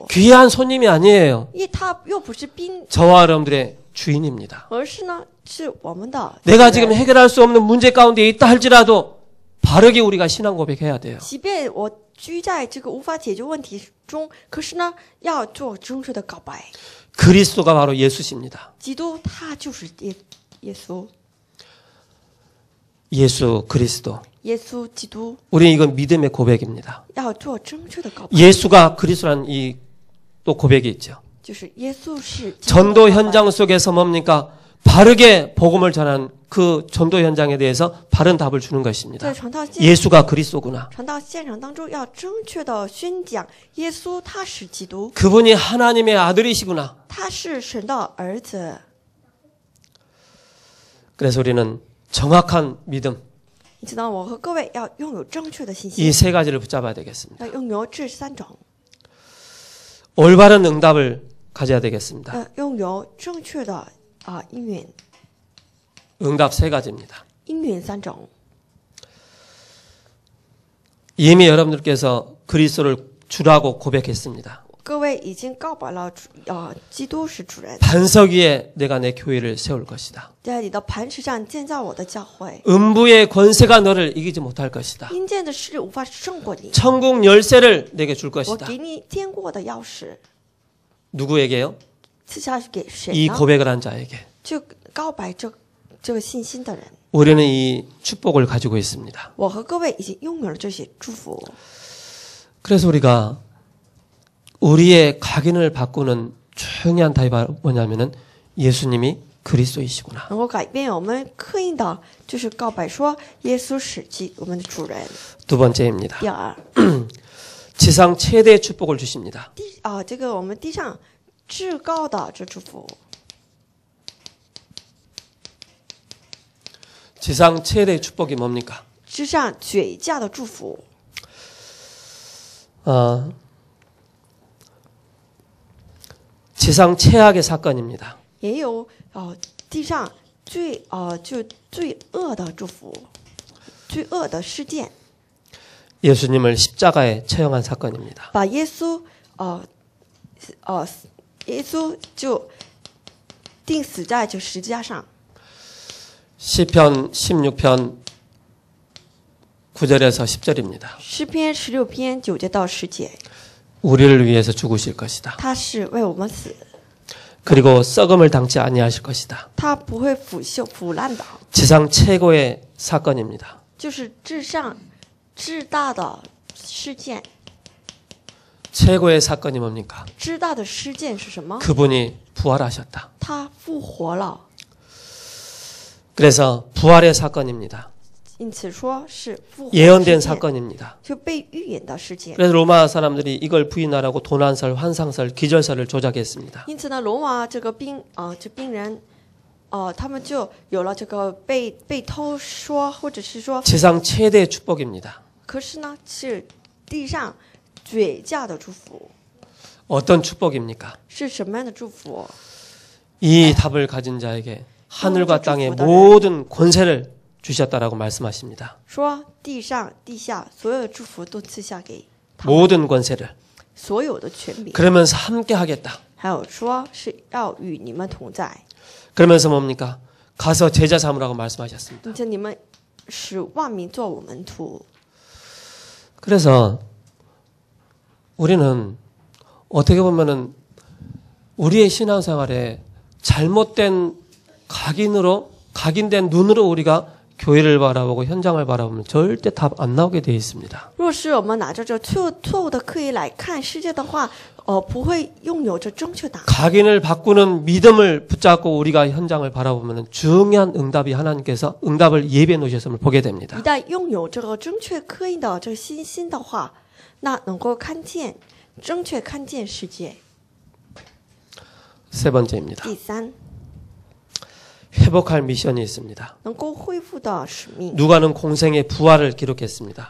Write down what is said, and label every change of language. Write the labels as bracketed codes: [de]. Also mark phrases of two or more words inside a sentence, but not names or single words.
[ko] 귀한 손님이 아니에요. [zh] 因为他又不是宾， [ko] 저와 여러분들의 주인입니다. [zh] 而是呢是我们的主 [ko] 내가 [zh] 人。 [ko] 지금 해결할 수 없는 문제 가운데 있다 할지라도 바르게 우리가 신앙 고백해야 돼요. [zh] 即便我居在这个无法解决问题中，可是呢，要做正确的告白。 [ko] 그리스도가 바로 예수십니다. [zh] 基督他就是耶稣， [ko] 예수 그리스도. [zh] 耶稣基督 [ko] 우리 이건 믿음의 고백입니다. [zh] 要做正确的告白， [ko] 예수가 그리스도라는 이 또 고백이 있죠. [zh] 就是耶稣是基督的 [ko] 전도 [zh] 告白 [ko] 현장 속에서 뭡니까? 바르게 복음을 전한 그 전도 현장에 대해서 바른 답을 주는 [zh] 在 [ko] 것입니다. [zh] 传道现 [ko] 예수가 그리스도구나. [zh] 传道现场当中，要正确的宣讲耶稣他是基督， [ko] 그분이 하나님의 아들이시구나. [zh] 他是神的儿子。 [ko] 그래서 우리는 정확한 믿음 [zh] 你知道，我和各位要拥有正确的信 [ko] 이 [zh] 心， [ko] 세 가지를 붙잡아야 되겠습니다. [zh] 要拥有这3种， [ko] 올바른 응답을 가져야 되겠습니다. [zh] 拥有正确的应允， [ko] 응답 세 가지입니다. [zh] 应允3种。 [ko] 이미 여러분들께서 그리스도를 주라고 고백했습니다. [zh] 各位已经告白了基督是主人， [ko] 반석 위에 내가 내 교회를 세울 것이다. [zh] 在你的磐石上建造我的教会。 [ko] 음부의 권세가 너를 이기지 못할 것이다. [zh] 阴间的事无法胜过你， [ko] 천국 열쇠를 내게 줄 [zh] 我 [ko] 것이다. [zh] 给你天国的钥匙， [ko] 누구에게요? [zh] 赐下给谁 [ko] 이 [zh] 呢？ [ko] 고백을 한 자에게. [zh] 就告白这个信心的人。 [ko] 우리는 이 축복을 가지고 있습니다. [zh] 我和各位已经拥有了这些祝福， [ko] 그래서 우리가 우리의 각인을 바꾸는 중요한 답이 뭐냐면은 예수님이 그리스도이시구나. [zh] 能够改变我们刻印的，就是告白说耶稣是我们的主人。 [ko] 두 번째입니다. [zh] 第二， [ko] 지상 최대의 축복을 주십니다. [zh] 这个我们地上至高的这祝福， [ko] 지상 최대의 축복이 뭡니까? [zh] 之上绝佳的祝福， [ko] 지상 최악의 사건입니다. [zh] 也有地上最恶的祝福，最恶的事件， [ko] 예수님을 십자가에 처형한 사건입니다. [zh] 把耶稣耶稣就钉死在这十字架上。 [ko] 시편 16편 9절에서 10절입니다. [zh] 诗篇16篇9节到10节， [ko] 우리를 위해서 죽으실 것이다. [zh] 他是为我们死， [ko] 그리고 썩음을 당치 아니하실 것이다. [zh] 他不会腐烂的， [ko] 지상 최고의 사건입니다. [zh] 就是至上至大的事件。 [ko] 최고의 사건이 뭡니까? [zh] 至大的事件是什么？ [ko] 그분이 부활하셨다. [zh] 他复活了， [ko] 그래서 부활의 사건입니다. [zh] 因此说是复活的 [ko] 예언된 [zh] 事件， [ko] 사건입니다. [zh] 就被预言的事件。 [ko] 그래서 로마 사람들이 이걸 부인하라고 도난설, 환상설, 기절설을 조작했습니다. [zh] 因此呢，罗马这个兵人，他们就有了这个被偷说，或者是说， [ko] 지상 최대의 축복입니다. [zh] 可是呢是地上绝佳的祝福。 [ko] 어떤 축복입니까? [zh] 是什么样的祝福？ [ko] 이 답을 가진 자에게 하늘과 땅의 모든 권세를 주셨다라고 말씀하십니다. [zh] 说地上地下所有的祝福都赐下给他们， [ko] 모든 권세를. [zh] 所有的权柄， [ko] 그러면서 함께 하겠다. [zh] 还有说是要与你们同在， [ko] 그러면서 뭡니까? 가서 제자 삼으라고 말씀하셨습니다. [zh] 并且你们使万民做我门徒。 [ko] 그래서 우리는 어떻게 보면은 우리의 신앙생활에 잘못된 각인된 눈으로 우리가 교회를 바라보고 현장을 바라보면 절대 답 안 나오게 되어 있습니다. [zh] 若是我们拿着这错误的刻意来看世界的话，不会拥有着正确答案。 [ko] 각인을 바꾸는 믿음을 붙잡고 우리가 현장을 바라보면 중요한 응답이 하나님께서 응답을 예비해 놓으셨음을 보게 됩니다. [zh] 一旦拥有这个正确刻印的这个信心的话，那能够正确看见世界。 [ko] 세 번째입니다. [zh] 第三， [ko] 회복할 미션이 있습니다. [zh] 能够恢复的使命。 [ko] 누가는 공생의 부활을 기록했습니다.